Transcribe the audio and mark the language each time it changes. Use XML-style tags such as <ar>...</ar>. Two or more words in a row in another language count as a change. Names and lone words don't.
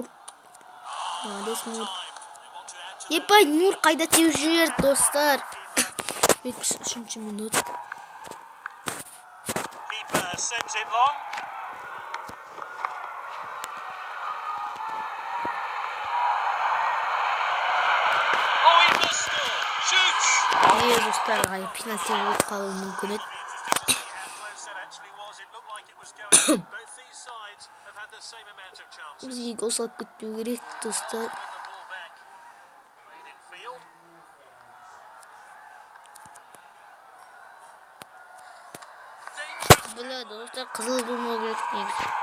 <kk>Мадес, Мур. Епай, Мур қайда теуіп жібер, достар. 73 минут.</kk> <en>Sends it long. Oh, he must score. Shoots.</en> <kk>Dostlar, penaltı болып қалуы мүмкін еді. Бізге гол салып кетпеу керек, достар. Бля, достар, қызыл болмау керек негізі.</kk>